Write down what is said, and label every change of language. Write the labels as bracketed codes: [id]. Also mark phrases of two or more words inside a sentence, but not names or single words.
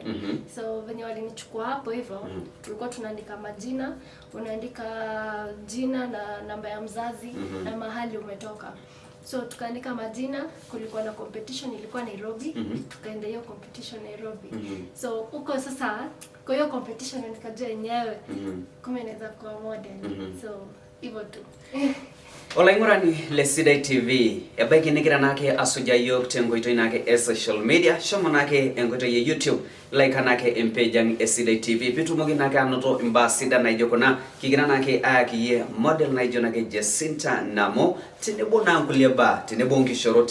[sw] So venye walinichukua hapo hivyo, tulikuwa tunaandika majina, unaandika jina na namba ya mzazi na mahali umetoka. So tukaandika majina, kulikuwa na competition ilikuwa Nairobi, tukaenda hiyo competition Nairobi. So huko sasa kwa hiyo competition nikajua yenyewe kumbe naweza kuwa model. So hivyo tu. [mas] Olaingurani le Sidai TV ebaki nikira nake asuja yok tengoito inake [en] social media [mas] shomo nake engoito ye YouTube like nake empejang Sidai TV pitu mogi nake anoto ambassador na ijokona kigira nake akiye model na ijonake Jacinta Namo tinebo na kuleba tinebo ngishorot